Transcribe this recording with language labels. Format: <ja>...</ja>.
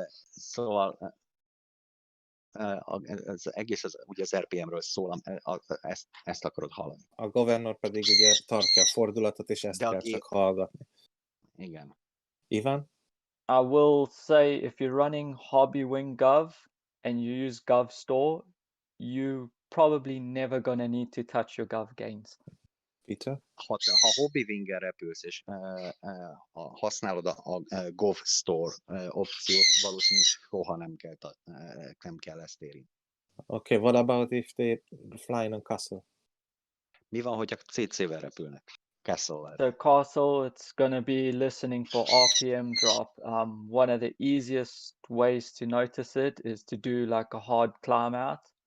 <hu>Szóval az egész ugye az RPM-ről szól, ezt akarod hallani. A governor pedig ugye tartja a fordulatot, és ezt De a kell gé- csak hallgatni. Igen. Ivan?</hu> <en>I will say if you're running hobby wing gov and you use gov store, you probably never gonna need to touch your gov gains. Peter?</en> <hu>Ha hobby winger repülsz, és használod a Gov Store opciót, valószínűleg soha nem kell ezt érni.</hu> <en>Okay, what about if they fly in a castle?</en> <hu>Mi van, hogyha CC-vel repülnek? Castle-vel.</hu> <en>So castle, it's gonna be listening for RPM drop. One of the easiest ways to notice it is to do like a hard climb out</en>